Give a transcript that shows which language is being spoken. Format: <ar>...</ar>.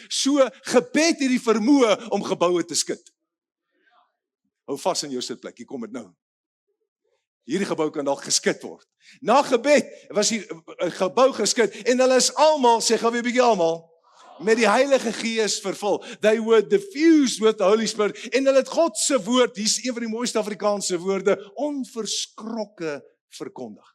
<af>So gebed het die vermoë om geboue te skud. Hou vas in jou sitplek, hier kom dit nou. Hierdie gebou kan dalk geskit word. Na gebed was die gebou geskit en hulle is almal, sê gou weer 'n bietjie almal, met die Heilige Gees vervul.</af> <en>They were diffused with the Holy Spirit.</en> <af>En hulle het God se woord, hier is een van die mooiste Afrikaanse woorde, onverskrokke verkondig.</af>